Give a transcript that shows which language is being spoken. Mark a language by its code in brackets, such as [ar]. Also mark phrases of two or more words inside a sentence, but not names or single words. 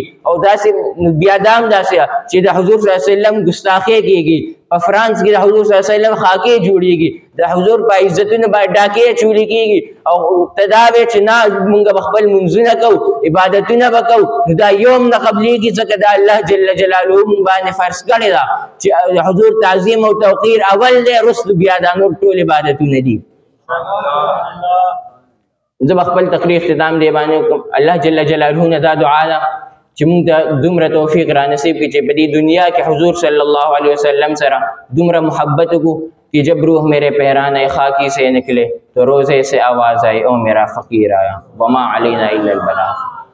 [ps] او داسې بیا دام داسې چې د حضور [ar] صلی الله علیه وسلم [ps] ګستاخی کیږي، په فرانس کې د حضور [ar] صلی الله علیه وسلم [ps] خاکې جوړیږي، د حضور په عزتونو باندې ډاکې چولی کیږي، او تداوی چې نه مونږ خپل منځونه کوو عبادتونه وکړو نو دا یوم نه قبليږي، ځکه دا [ar] الله جل جلاله [ps] مونږ باندې فرض کړی دا چې حضور تعظیم او توقیر اول دی، رسل بیا دا نور ټول عبادتونه دي. زه خپل تقریر اختتام دی باندې [ar] الله جل جلاله [ps] نه دا دعا ده چې موږ ته دومره توفیق را نصیب کړي چې په دې دنیا کې حضور [ar] صلی الله علیه وسلم [ps] سره دومره محبت کو [ur] کہ جب روح میرے پیران خاکی سے نکلے تو روزے سے آواز آئی او میرا فقیر آیا [ar] وما علینا الا البلاغ.